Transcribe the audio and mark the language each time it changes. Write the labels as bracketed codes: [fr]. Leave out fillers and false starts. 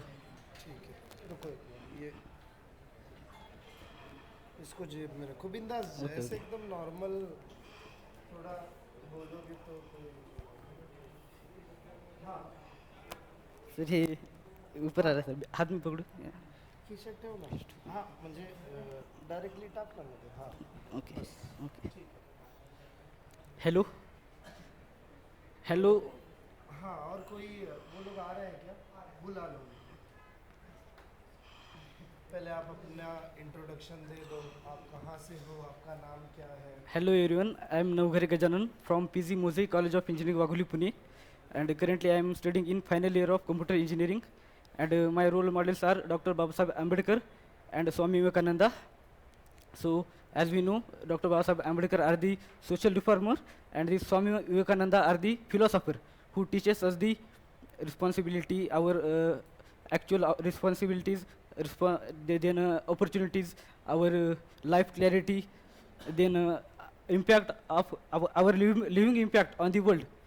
[hi] ठीक है, रुको एक मिनट, ये इसको जेब में रखो बिंदास, [en] okay [hi] ऐसे [en] okay [hi] एकदम नॉर्मल। थोड़ा बोलोगे तो कोई। हाँ, सर ये ऊपर आ रहा है सर, हाथ में पकड़ो। [mr] खिचक ठेव ना. हाँ, म्हणजे डायरेक्टली टाक ना मध्ये. [hi] हाँ, [en] okay [hi] बस. [en] Okay. [hi] ठीक है. [en] Hello hello. [hi] हाँ, और कोई वो लोग आ रहे हैं क्या? बुला लो. पहले आप अपना इंट्रोडक्शन दे दो, आप कहाँ से हो, आपका नाम क्या है? [en] Hello everyone, I am Navghare Gajanan from PG Moze college of engineering Wagholi Pune, and currently I am studying in final year of computer engineering, and my role models are Dr. Babasaheb Ambedkar and Swami Vivekananda. So as we know, Dr. Babasaheb Ambedkar are the social reformer and the Swami Vivekananda are the philosopher who teaches us the responsibility, our actual responsibilities, then opportunities, our life clarity, then impact of our living impact on the world.